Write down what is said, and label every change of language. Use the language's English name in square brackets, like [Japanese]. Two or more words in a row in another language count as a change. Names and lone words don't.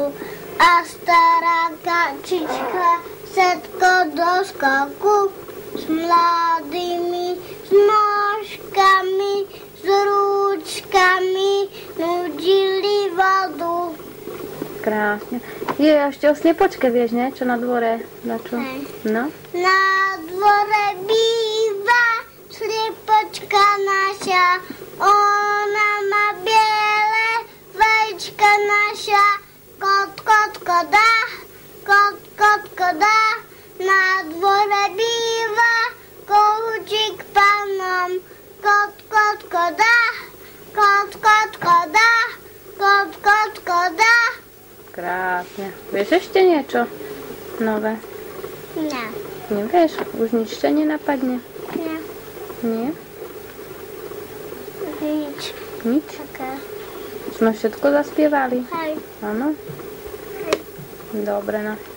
[Slovak] A stará kačička všetko do skoku s mladými, s nožkami, s rúčkami nudili vodu. Krásne. Je, ešte o sliepočke vieš, ne? Čo na dvore? Na čo? Hej. No? Na dvore býva sliepočka naša, ona má biele vajčka naša. Kot, kot, koda, kot, kot, koda, na dvore býva kohúčik pánom. Kot, kot, koda, kot, kot, koda, kot, kot, koda. Krásne. Vieš ešte niečo nové? Nie, Nevieš? Už nič ťa nenapadne? nie, Nie? nič Nič? také. Sme všetko zaspievali? Hej. Áno? Dobre, no.